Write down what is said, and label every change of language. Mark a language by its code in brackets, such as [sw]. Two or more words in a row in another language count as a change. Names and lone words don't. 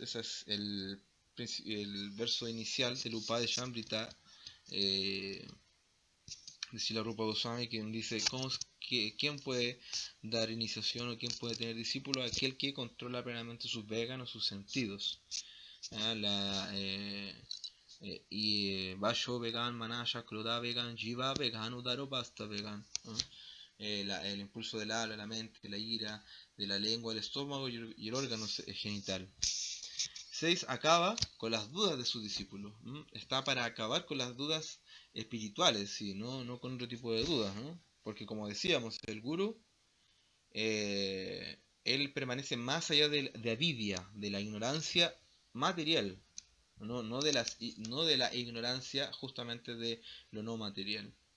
[es] Ese es el verso inicial del Upadeshamrita de Srila Rupa Goswami, que dice quién puede dar iniciación o quién puede tener discípulo, aquel que controla plenamente sus vegan o sus sentidos. [sa] वाचो वेगं, मनसः, क्रोध वेगं, जिह्वा वेगं, उदरो पस्थ वेगं. [es] El impulso del habla, la mente, la ira, de la lengua, el estómago y el órgano genital. 6. Acaba con las dudas de su discípulo. Está para acabar con las dudas espirituales, ¿sí? No con otro tipo de dudas, ¿no? Porque como decíamos, el guru, él permanece más allá de avidia, de la ignorancia material, no de la ignorancia justamente de lo no material.